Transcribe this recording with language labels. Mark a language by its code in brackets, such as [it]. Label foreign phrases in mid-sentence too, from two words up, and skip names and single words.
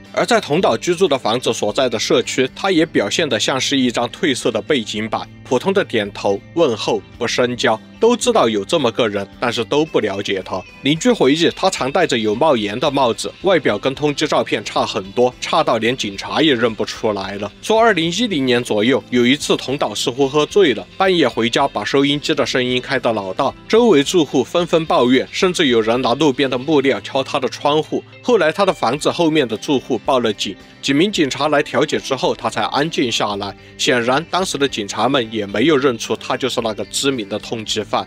[zh] 而在桐島居住的房子所在的社區，他也表現得像是一張褪色的背景板，普通的點頭問候，不深交，都知道有這麼個人，但是都不了解他。鄰居回憶，他常戴着有帽檐的帽子，外表跟通缉照片差很多，差到連警察也認不出來了。說2010年左右，有一次桐島似乎喝醉了，半夜回家把收音機的聲音開得老大，周圍住戶紛紛抱怨，甚至有人拿路邊的木料敲他的窗戶。後來他的房子後面的住戶報了警，幾名警察來調解之後，他才安靜下來。顯然當時的警察們也沒有認出他就是那個知名的通缉犯。